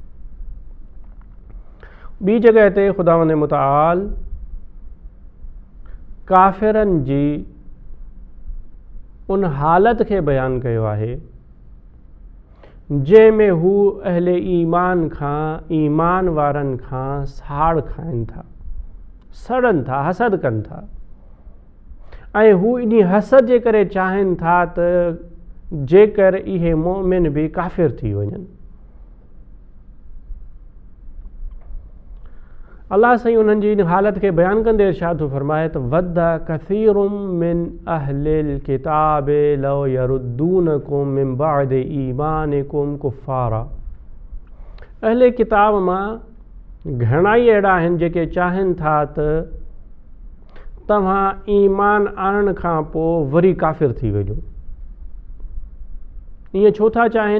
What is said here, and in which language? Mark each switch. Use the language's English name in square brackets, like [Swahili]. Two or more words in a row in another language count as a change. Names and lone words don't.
[Sindhi] ॿी जॻह ते ख़ुदावंद मुतआल काफ़िरनि जी उन हालत खे बयानु कयो आहे जंहिंमें हू अहले ईमान खां, ईमान वारनि खां साड़ खाइनि था, सड़नि था, हसद कनि था, ऐं हू इन हसद जे करे चाहिनि था त जेकर इहे मोमिन बि काफ़िर थी वञनि। अल्लाह साईं उन्हनि जी इन हालत खे बयानु कंदे इरशाद थो फरमाए त [Arabic] ود كثير من أهل الكتاب لو يردونكم من بعد إيمانكم كفارا. [Sindhi] अहले किताब मां घणाई अहिड़ा आहिनि जेके चाहिनि था त तव्हां ईमान आणण खां पोइ वरी काफ़िर थी वञो। ईअं छो था चाहिनि?